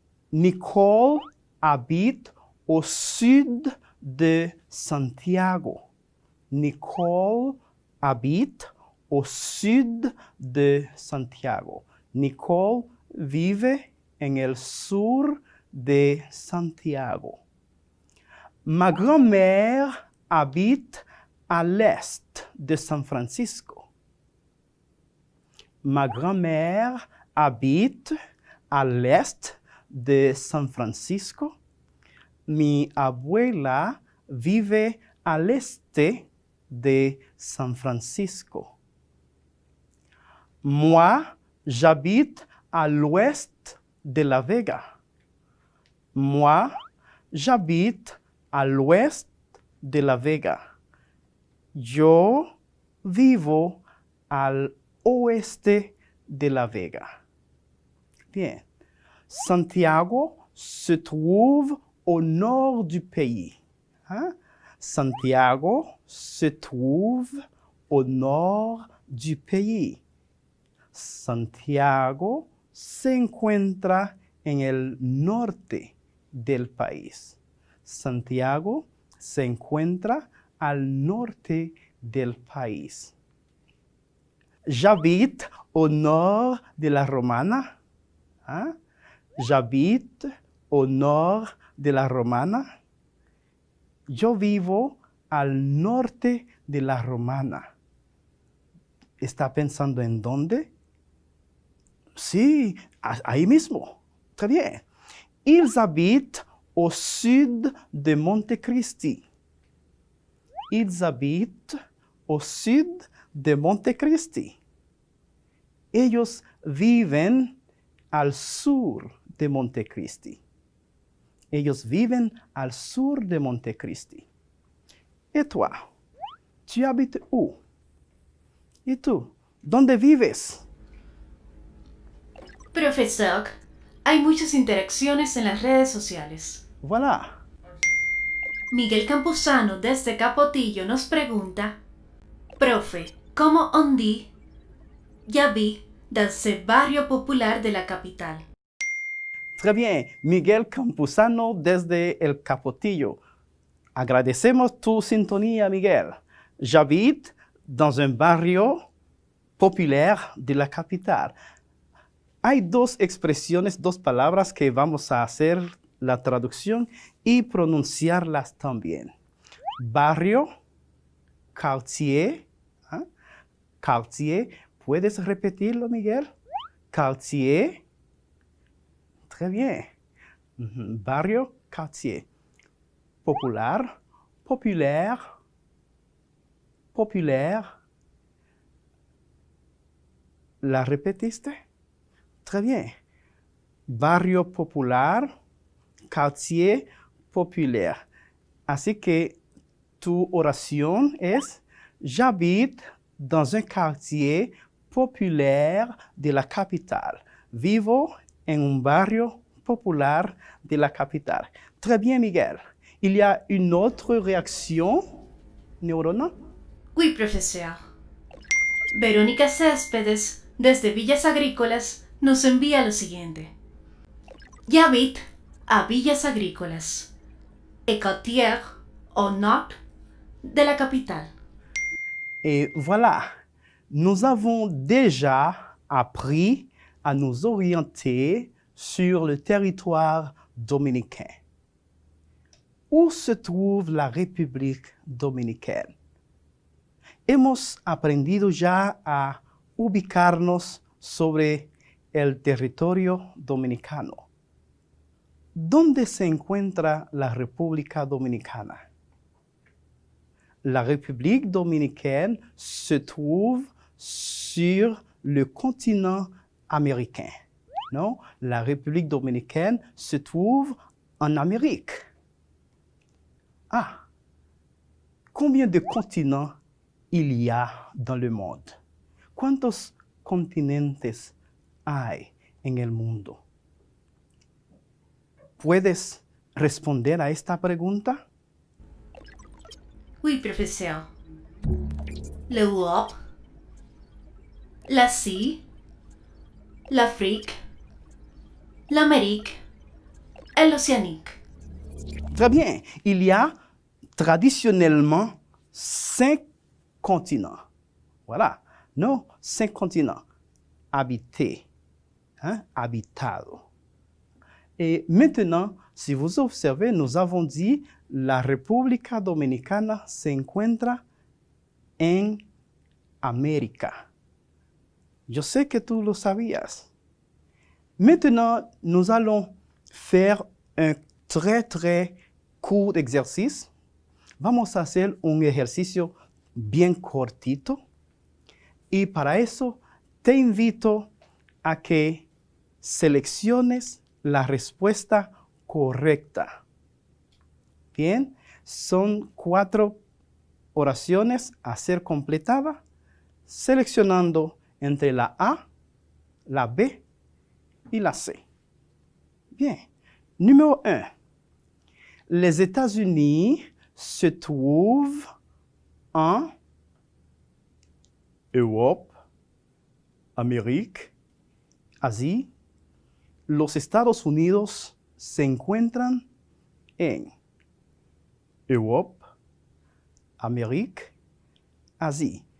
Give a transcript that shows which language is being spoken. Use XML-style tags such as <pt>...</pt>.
<fr>Nicole habite au sud de Santiago. Nicole habite au sud de Santiago.</fr> <es>Nicole vive en el sur de Santiago.</es> <fr>Ma grand-mère habite à l'est de San Francisco. Ma grand-mère habite à l'est de San Francisco.</fr> <es>Mi abuela vive al este de San Francisco.</es> <fr>Moi, j'habite à l'ouest de La Vega. Moi, j'habite à l'ouest de La Vega.</fr> <es>Yo vivo al oeste de La Vega. Bien.</es> <fr>Santiago se trouve au nord du pays. Hein? Santiago se trouve au nord du pays.</fr> <es>Santiago se encuentra en el norte del país. Santiago se encuentra al norte del país.</es> <fr>J'habite au nord de la Romana. Hein? J'habite au nord de la Romana.</fr> <es>Yo vivo al norte de la Romana. ¿Está pensando en dónde? Sí, ahí mismo.</es> <fr>Très bien. Ils habitent au sud de Montecristi. Ils habitent au sud de Montecristi.</fr> <es>Ellos viven al sur de Montecristi. Ellos viven al sur de Montecristi.</es> <fr>Et toi, tu habites où?</fr> <es>¿Y tú? ¿Dónde vives? Profesor, hay muchas interacciones en las redes sociales.</es> <fr>Voilà.</fr> <es>Miguel Campuzano desde Capotillo nos pregunta: Profe, ¿cómo</es> <fr>on dit j'habite dans ce</fr> <es>barrio popular de la capital?</es> <fr>Très bien.</fr> <es>Miguel Campuzano desde el Capotillo. Agradecemos tu sintonía, Miguel.</es> <fr>J'habite dans un barrio populaire de la capital.</fr> <es>Hay dos expresiones, dos palabras que vamos a hacer la traducción y pronunciarlas también.</es> <fr>Barrio, quartier. ¿Ah? Quartier.</fr> <es>¿Puedes repetirlo, Miguel?</es> <fr>Quartier. Très bien. Barrio, quartier. Popular, populaire, populaire.</fr> <es>¿La repetiste?</es> <fr>Très bien.</fr> <es>Barrio popular, quartier populaire. Así que tu oración es:</es> <fr>j'habite dans un quartier populaire de la capitale.</fr> <es>Vivo en un barrio popular de la capitale.</es> <fr>Très bien,</fr> <es>Miguel.</es> <fr>Il y a une autre réaction, Neurona? Oui, profesor.</fr> <es>Verónica Céspedes desde Villas Agrícolas nos envía lo siguiente:</es> <fr>J'habite à Villas Agrícolas, et quartier au nord de la capitale. Et voilà, nous avons déjà appris à nous orienter sur le territoire dominicain. Où se trouve la République dominicaine?</fr> <es>Hemos aprendido ya a ubicarnos sobre el territorio dominicano. ¿Dónde se encuentra la República Dominicana?</es> <fr>La République dominicaine se trouve sur le continent américain. Non? La République dominicaine se trouve en Amérique. Ah! Combien de continents il y a dans le monde?</fr> <es>¿Cuántos continentes hay en el mundo? ¿Puedes responder a esta pregunta?</es> <fr>Oui, professeur. L'Europe, l'Asie, l'Afrique, l'Amérique et l'Océanique. Très bien. Il y a traditionnellement 5 continents. Voilà. Non, 5 continents habités, hein, habitados. Et maintenant, si vous observez, nous avons dit</fr> <es>la República Dominicana se encuentra en América. Yo sé que tú lo sabías.</es> <fr>Maintenant, nous allons faire un très court exercice.</fr> <es>Vamos a hacer un ejercicio bien cortito. Y para eso te invito a que selecciones la respuesta correcta. Bien, son 4 oraciones a ser completadas seleccionando entre la A, la B y la C.</es> <fr>Bien. Numéro 1. Les États-Unis se trouvent en Europe, Amérique, Asie.</fr> <es>Los Estados Unidos se encuentran en</es> <fr>Europe, Amérique, Asie.</fr>